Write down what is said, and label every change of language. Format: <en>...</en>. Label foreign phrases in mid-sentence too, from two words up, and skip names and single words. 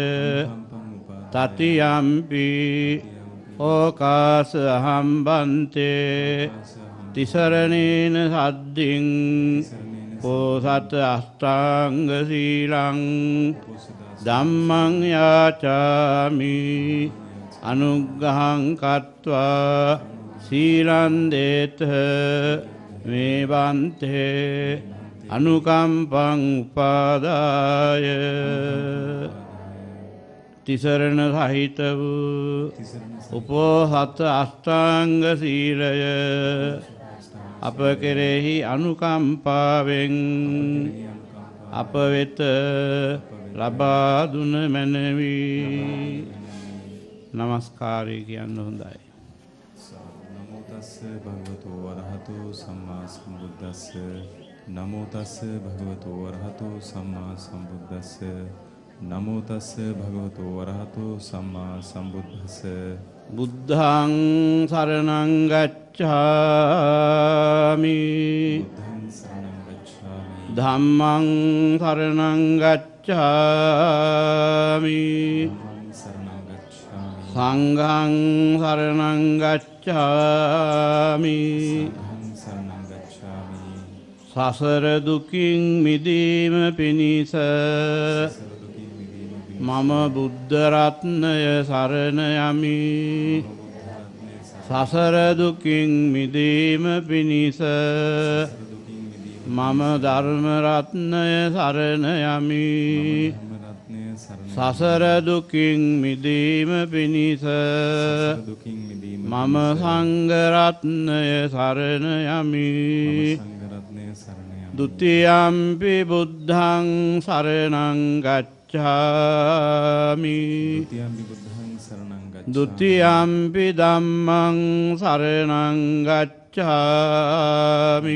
<pi>තතියම්පි ඕකාස අහම්බන්තේ තිසරණේන සද්දින් පෝසත අෂ්ටාංග සීලං ධම්මං යාචාමි අනුග්ගහං කତ୍වා සීලං දේත මේ බන්තේ අනුකම්පං උපාදාය</pi> <si>තිසරණ සහිත වූ උපෝසත අෂ්ටාංග සීලය අප කෙරෙහි අනුකම්පාවෙන් අප වෙත ලබා දුන මැනවි. නමස්කාරය කියන්න හොඳයි.</si> <pi>නමෝ තස්ස භගවතු වරහතු සම්මා සම්බුද්දස්ස. නමෝ තස්ස භගවතු වරහතු සම්මා සම්බුද්දස්ස. නමෝ තස්ස භගවතු වරහතු සම්මා සම්බුද්දස්ස. බුද්ධං සරණං ගච්ඡාමි. බුද්ධං සරණං ගච්ඡාමි. ධම්මං සරණං ගච්ඡාමි. ධම්මං සරණං ගච්ඡාමි. සංඝං සරණං ගච්ඡාමි. සංඝං සරණං ගච්ඡාමි.</pi> <si>සසර දුකින් මිදීම පිණිස මම බුද්ධ රත්නය සරණ යමි. සසර දුකින් මිදීම පිණිස මම ධර්ම රත්නය සරණ යමි. සසර දුකින් මිදීම පිණිස මම සංඝ රත්නය සරණ යමි.</si> <pi>ဒုတိ යම්පි බුද්ධං සරණං ගච්ඡාමි. ဒုတိ යම්පි ධම්මං සරණං ගච්ඡාමි.</pi>